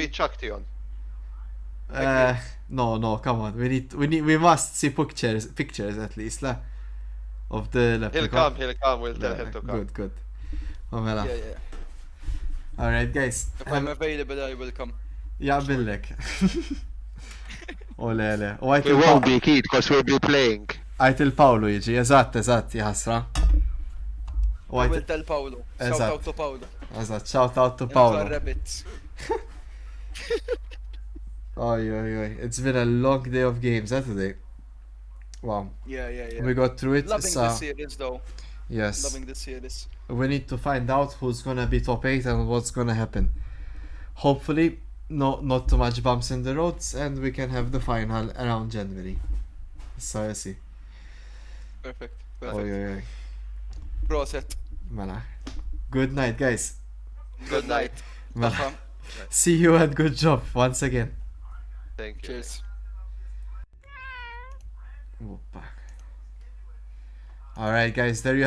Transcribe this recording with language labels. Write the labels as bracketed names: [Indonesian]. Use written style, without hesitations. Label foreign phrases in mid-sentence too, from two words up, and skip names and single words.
[English] meet Chaktion. No, come on. We must see pictures at least, lah, of the leprechaun. He'll come. We'll tell Yeah, him to come. Good. Omela. Yeah. Alright guys. If I'm available, I will come. [Maltese] Jaqbillek. Olele. U [English] We won't be kid because we'll be playing. [Maltese] għajt il-Pawlu jiġi, eżatt, jħasra. U [English] I will [Maltese] għajt, [English] tell Paolo. Shout [Maltese] Esatto. [English] out to Paolo. [Maltese] eżatt, [English] shout out to And Pawlu. for rabbits. [Maltese] Oj. [English] It's been a long day of games, today. Wow. Yeah. We got through it. Loving so, this series though. yes. Loving this series. We need to find out who's gonna be top 8 and what's gonna happen. Hopefully, not too much bumps in the roads, and we can have the final around January. So I see. Perfect. [Maltese] Oj. Proset. Mela. [English] Good night, guys. Good night. [Maltese] Mela. Tafa. [English] See you and good job once again. Thank you. Cheers. Alright, guys, there you have